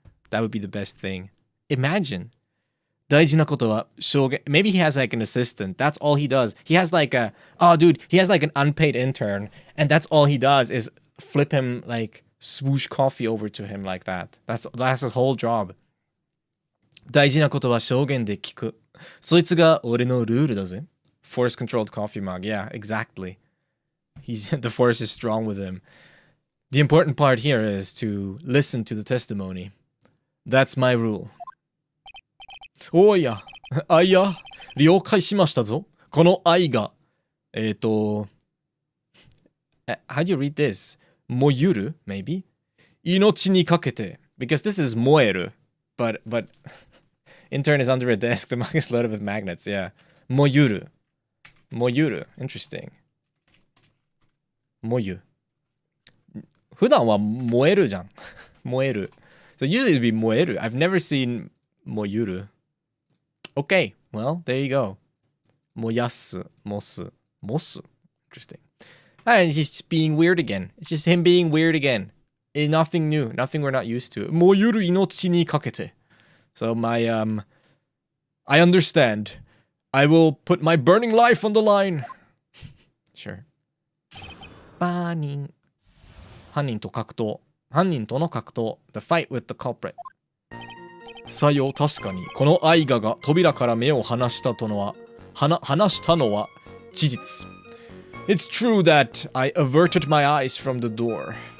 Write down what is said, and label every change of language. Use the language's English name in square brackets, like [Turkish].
[English] That would be the best thing. Imagine. [Japanese] 大事なことは証言 [English] Maybe he has like an assistant. That's all he does. He has like he has like an unpaid intern, and that's all he does is flip him like swoosh coffee over to him like that. That's his whole job. [Japanese] 大事なことは証言で聞く。そいつが俺のルールだぜ。 [English] Force controlled coffee mug. Yeah, exactly. The force is strong with him. The important part here is to listen to the testimony. That's my rule. [Japanese] おいや、了解しましたぞ。この愛が、 [English] how do you read this? 燃ゆる maybe? [Japanese] 命にかけて [English] because this is 燃える but intern is under a desk. The mug is loaded with magnets. Yeah. [Japanese] 燃ゆる [English] Interesting. [Japanese] 燃ゆ普段は燃えるじゃん。 [English] 燃える So usually it would be 燃える I've never seen 燃ゆる Okay, well, there you go. 燃やす mosu. Interesting. And he's just being weird again. It's just him being weird again. Nothing new. Nothing we're not used to. [Japanese] 燃ゆる命にかけて [English] So I understand. I will put my burning life on the line. Sure. [Japanese] 犯人との格闘 [English] The fight with the culprit. [Japanese] さよ、確かにこのアイガが扉から目を離したのは事実。 [English] It's true that I averted my eyes from the door.